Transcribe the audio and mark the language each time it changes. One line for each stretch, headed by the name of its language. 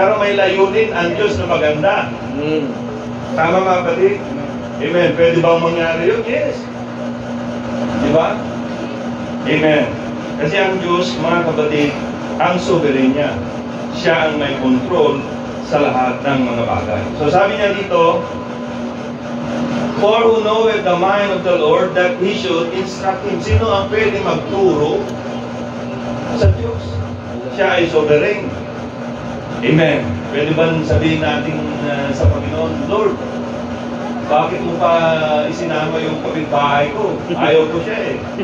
Filipino: Pero may layunin ang Diyos na maganda. Tama mga kapatid? Amen. Pwede bang mangyari yun? Yes. Diba? Amen. Kasi ang Diyos, mga kapatid, ang sovereign niya. Siya ang may control sa lahat ng mga bagay. So sabi niya dito,
English: for who knoweth the mind of the Lord that He should instruct him.
Filipino: Sino ang pwede magturo sa Diyos? Siya ay sovereign. Amen. Pwede ba sabihin natin sa Panginoon, Lord, bakit mo pa isinama yung kapitbahay ko? Ayaw ko siya eh.